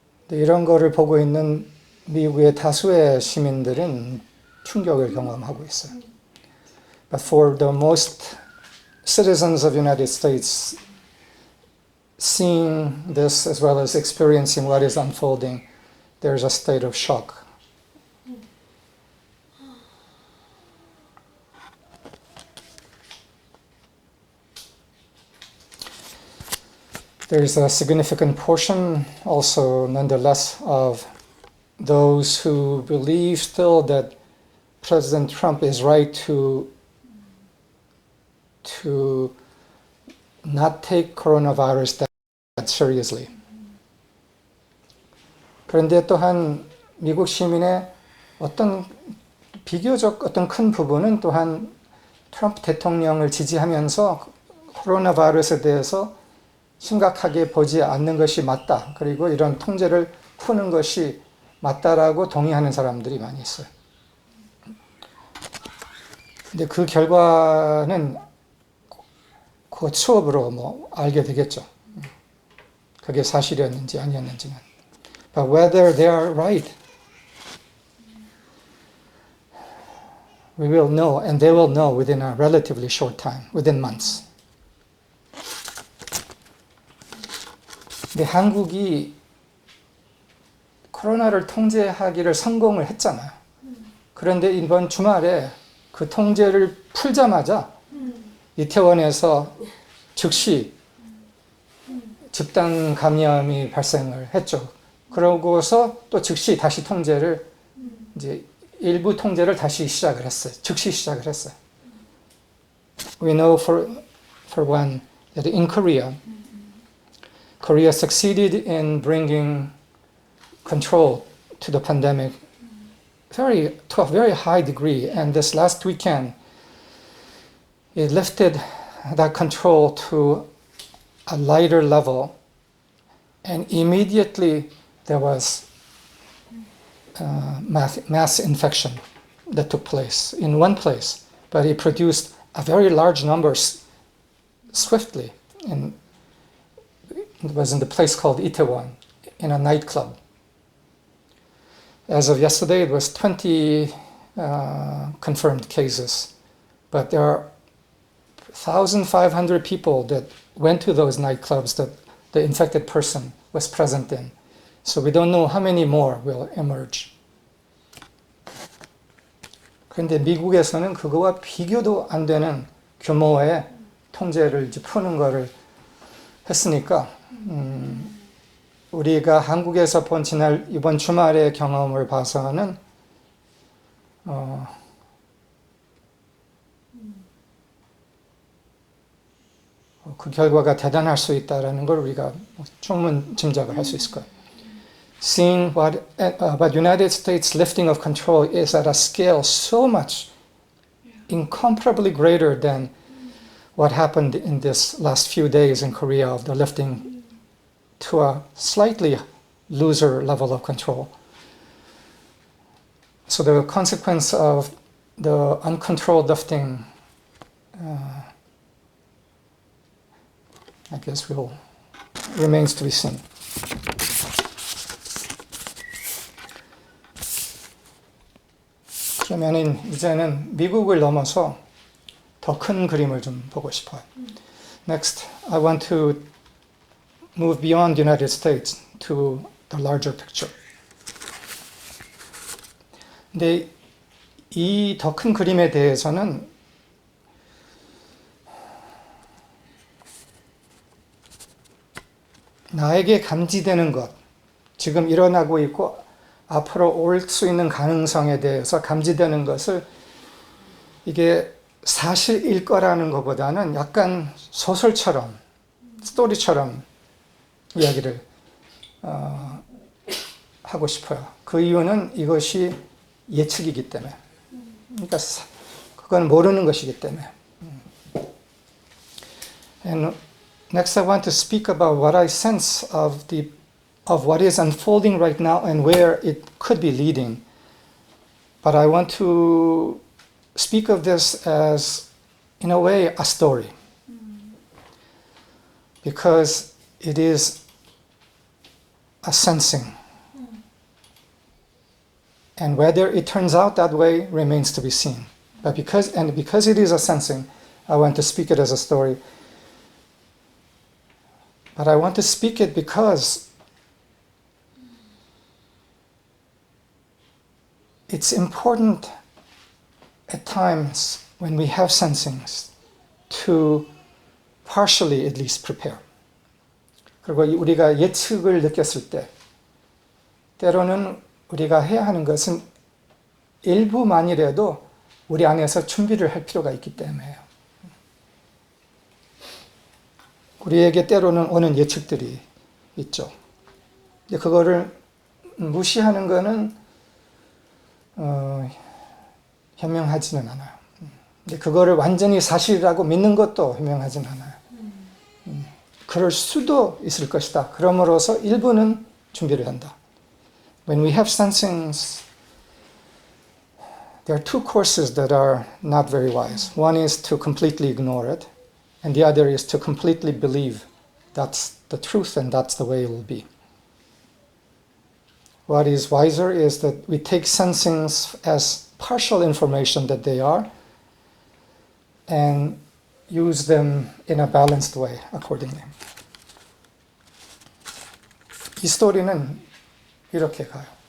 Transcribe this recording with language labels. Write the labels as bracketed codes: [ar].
[ko] 이런 거를 보고 있는 미국의 다수의 시민들은 충격을 경험하고 있어요. [en] But for the most citizens of the United States, seeing this as well as experiencing what is unfolding, there's a state of shock. There's a significant portion also, nonetheless, of those who believe still that President Trump is right to not take coronavirus that seriously. [ko] 그런데 또한 미국 시민의 어떤 비교적 어떤 큰 부분은 또한 트럼프 대통령을 지지하면서 코로나 바이러스에 대해서 심각하게 보지 않는 것이 맞다. 그리고 이런 통제를 푸는 것이 맞다라고 동의하는 사람들이 많이 있어요. 근데 그 결과는 그 추억으로 뭐 알게 되겠죠. 그게 사실이었는지 아니었는지는. [en] But whether they are right, we will know, and they will know within a relatively short time, within months. [ko] 근데 한국이 코로나를 통제하기를 성공을 했잖아요. 그런데 이번 주말에 그 통제를 풀자마자 이태원에서 즉시 집단 감염이 발생을 했죠. 그러고서 또 즉시 다시 통제를 이제 일부 통제를 다시 시작을 했어요. 즉시 시작을 했어요. [en] We know for one that in Korea succeeded in bringing control to the pandemic to a very high degree, and this last weekend it lifted that control to a lighter level, and immediately there was mass infection that took place in one place, but it produced a very large numbers swiftly, and it was in the place called Itaewon, in a nightclub. As of yesterday, it was 20 confirmed cases, but there are 1,500 people that went to those nightclubs that the infected person was present in. So we don't know how many more will emerge. [ko] 그런데 미국에서는 그거와 비교도 안 되는 규모의 통제를 이제 푸는 거를 했으니까 우리가 한국에서 본 이번 주말의 경험을 봐서는 그 결과가 대단할 수 있다라는 걸 우리가 충분 짐작을 할 수 있을 거예요. [en] Seeing what United States lifting of control is at a scale so much incomparably greater than what happened in this last few days in Korea of the lifting to a slightly looser level of control. So the consequence of the uncontrolled lifting, I guess remains to be seen. [ko] 그러면 이제는 미국을 넘어서 더 큰 그림을 좀 보고 싶어요. [en] Next, I want to move beyond the United States to the larger picture. [ko] 근데 이 더 큰 그림에 대해서는 나에게 감지되는 것, 지금 일어나고 있고 앞으로 올 수 있는 가능성에 대해서 감지되는 것을 이게 사실일 거라는 것보다는 약간 소설처럼, 스토리처럼 이야기를 하고 싶어요. 그 이유는 이것이 예측이기 때문에. 그러니까 그건 모르는 것이기 때문에. [en] And next I want to speak about what I sense of what is unfolding right now and where it could be leading. But I want to speak of this as, in a way, a story. Because it is a sensing. And whether it turns out that way remains to be seen. But because it is a sensing, I want to speak it as a story. But I want to speak it because it's important at times when we have sensings to partially at least prepare. [ko] 그리고 우리가 예측을 느꼈을 때 때로는 우리가 해야 하는 것은 일부만이라도 우리 안에서 준비를 할 필요가 있기 때문에요. 우리에게 때로는 오는 예측들이 있죠. 근데 그거를 무시하는 거는 현명하지는 않아요. 근데 그거를 완전히 사실이라고 믿는 것도 현명하지는 않아요. 그럴 수도 있을 것이다. 그럼으로써 일부는 준비를 한다. [en] When we have sensings, there are two courses that are not very wise. One is to completely ignore it, and the other is to completely believe that's the truth and that's the way it will be. What is wiser is that we take sensings as partial information that they are and use them in a balanced way accordingly. [ko] 이 스토리는 이렇게 가요.